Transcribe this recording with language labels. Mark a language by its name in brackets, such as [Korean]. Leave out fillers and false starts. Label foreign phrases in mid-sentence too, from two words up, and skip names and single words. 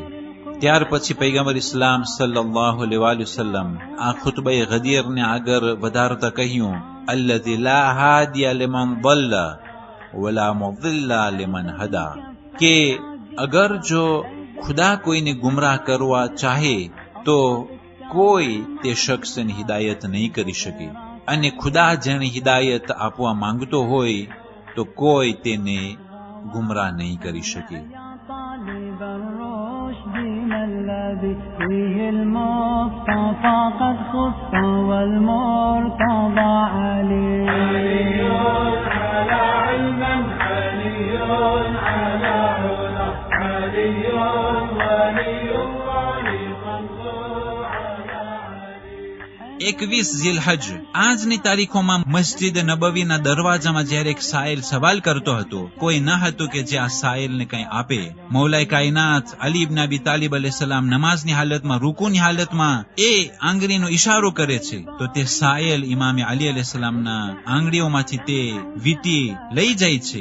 [Gujarati] ત્યાર પછી પૈગંબર ઇસ્લામ [Arabic] صلى الله عليه وسلم [Gujarati] આ ખુતબા ગદીરને આગળ વધારતા કહ્યું, [Arabic] الذي لا هادي لمن ضل ولا مضل لمن هدى, [Gujarati] કે અગર જો ખુદા કોઈને ગુમરાહ કરવા ચાહે તો કોઈ તે શખ્સની હિદાયત નહીં કરી શકે, અને ખુદા જેને હિદાયત આપવા માંગતો હોય તો કોઈ તેને ગુમરાહ નહીં કરી શકે. [Arabic] فيه المصطفى قد خص والمرتضى علي على علم علي على علا علي ولي الله فانظر على علي. [Gujarati] 21 ઝિલહજ આજની તારીખોમાં મસ્જિદ નબવીના દરવાજામાં જ્યારે એક સાયલ સવાલ કરતો હતો, કોઈ ન હતું કે જે આ સાયલને કંઈ આપે. મૌલાએ કાયનાત અલી ઇબ્ન અબી તાલિબ અલૈહિસ્સલામ નમાઝની હાલતમાં, રૂકુની હાલતમાં એ આંગળીનો ઈશારો કરે છે, તો તે સાયલ ઇમામે અલી અલૈહિસ્સલામના આંગળીઓમાંથી તે વીંટી લઈ જાય છે.